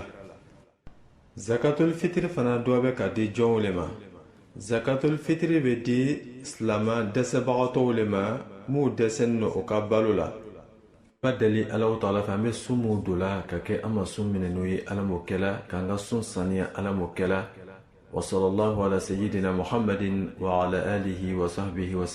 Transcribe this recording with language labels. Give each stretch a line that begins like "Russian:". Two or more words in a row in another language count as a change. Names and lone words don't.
Bambara: Zakatul fitiri fana dɔ bɛ ka di jɔnw le ma. Zakatul fitiri bɛ di silama dɛsɛbagatɔw le ma, m'u dɛsɛlen don o ka balo la. Ba deli Alahu Taala fɛ, an bɛ sun mun don la ka kɛ an ma sun minɛ n'o ye, Ala m'o kɛla, k'an ka sun saniya, Ala m'o kɛla.
Arabic: وصلى الله على سيدنا محمد وعلى آله وصحبه وسلم.